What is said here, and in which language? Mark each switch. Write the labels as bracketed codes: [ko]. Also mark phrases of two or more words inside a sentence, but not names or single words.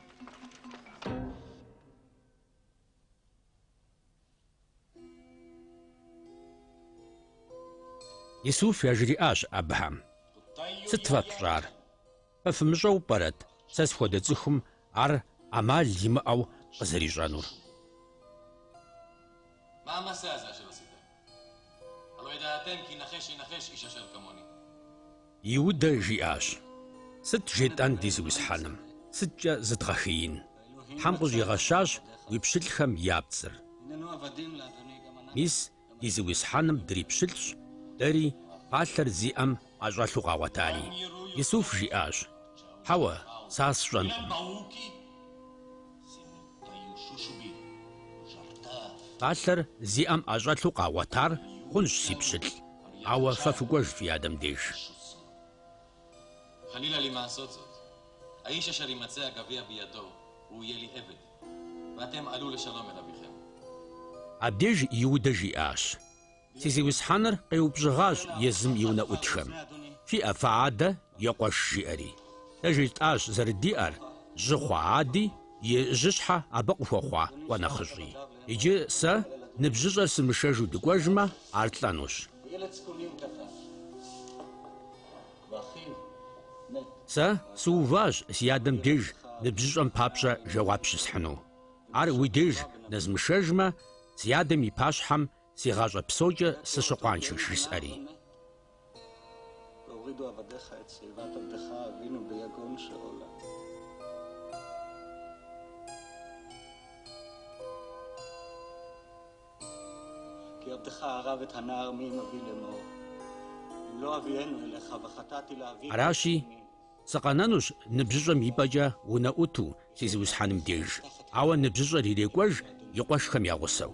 [kbd] Исуф яжриӏащ абыхэм: сыт фӏэпщӏар? Фэ фымыщӏэу пӏэрэт сэ схуэдэ цӏыхум ар ӏэмал имыӏэу къызэрищӏэнур? [he] מה המעשה הזה אשר עשיתם? הלא ידעתם כי נחש ינחש איש אשר כמוני. [kbd] Иудэ жиӏащ: сыт жетӏэн ди зиусхьэным? Сыткӏэ зыдгъэхъеин? Тхьэм къыщӏигъэщащ уи пщылӏхэм я пцӏыр. Мис ди зиусхьэным дрипщылӏщ, дэри палъэр зиӏэм ӏэщӏэлъу къагъуэтари. Исуф жиӏащ: хьэуэ, сэ сщӏэнкъым. Палъэр зиӏэм ӏэщӏэлъу къагъуэтар хъунщ си пщылӏ. Ауэ фэ фыкӏуэж фи адэм деж. [he] חלילה לי מעשות זאת. האיש אשר יימצא הגביע בידו, הוא יהיה לי עבד, ואתם עלו לשלום אל אביכם. [kbd] Абдеж Иудэ жиӏащ: си зиусхьэныр къеупщӏыгъащ езым и унэӏутхэм. Фиӏэ фӏыадэ екъуэш жиӏэри. Дэ жетӏащ зэрыдиӏэр: жьы хъуа ади и жьыщхьэ абы къыхуэхъуа къуэ нэхъыщӏи. Иджы сэ ныбжьыщӏэр сымышэжу дыкӏуэжмэ, ар тлӏэнущ. Сэ сыуващ си адэм деж ныбжьыщӏэм папщӏэ жэуап щысхьыну. Ар уи деж нэзмышэжмэ, си адэм и пащхьэм си гъащӏэ псокӏэ сыщыкъуаншэш жысӏэри. [he] כי עבדך ערב את הנער מאבי לאמור. אם לא אביאנו אליך וחטאתי לאבי. [kbd] Аращи, сыкъэнэнущ ныбжьыщӏэм и пӏэкӏэ унэӏуту си зиусхьэным деж. Ауэ ныбжьыщӏэр ирекӏуэж и къуэшхэм я гъусэу.